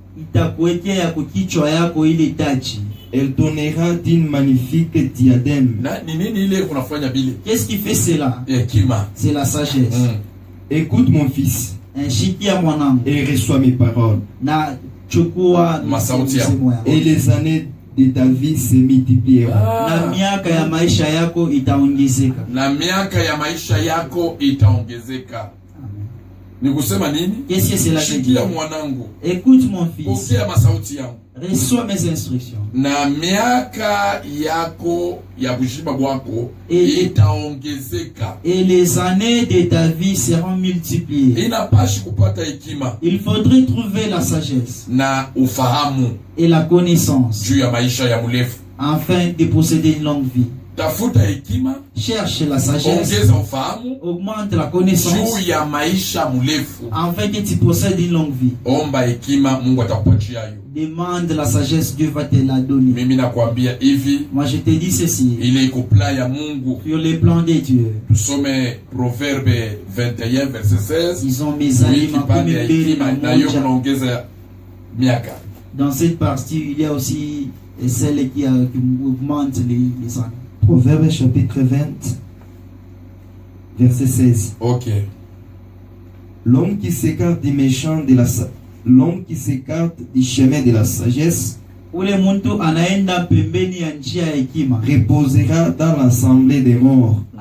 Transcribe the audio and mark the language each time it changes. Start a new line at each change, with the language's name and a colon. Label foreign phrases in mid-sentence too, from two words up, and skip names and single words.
French: Elle donnera d'une magnifique diadème. Qu'est-ce qui fait cela? C'est la sagesse. Écoute mon fils et reçois mes paroles. Et les années de ta vie se multiplieront.
Swahili: Na miaka ya maisha yako itaongezeka.
French: Qu'est-ce que cela veut dire? Écoute mon fils. Reçois mes instructions.
Swahili: Na miaka yako ya bushiba bwako itaongezeka.
French: Et les années de ta vie seront multipliées. Il faudrait trouver la sagesse
Swahili: na ufahamu
French: et la connaissance
Swahili: juu ya maisha ya murefu,
French: afin de posséder une longue vie.
Swahili: Tafuta hekima,
French: cherche la sagesse,
Swahili: ongeza ufahamu,
French: augmente la connaissance
Swahili: juu ya maisha murefu,
French: afin que tu possèdes une longue vie.
Swahili: Omba hekima, Mungu atakupatia hiyo.
French: Demande la sagesse, Dieu va te la donner.
Swahili: Mimi nakwambia hivi,
French: moi je te dis ceci,
Swahili: ile iko plan ya Mungu.
French: Sur les plans de Dieu.
Swahili: Tusome Proverbe 21 verset 16.
French: Ils ont mes aliments comme une belle
Swahili: na yo kunaongeza miaka.
French: Dans cette partie, il y a aussi celle qui augmente les années. Proverbe chapitre 20, verset 16. Ok. L'homme qui s'écarte du méchant l'homme qui s'écarte du chemin de la sagesse reposera dans l'assemblée des morts.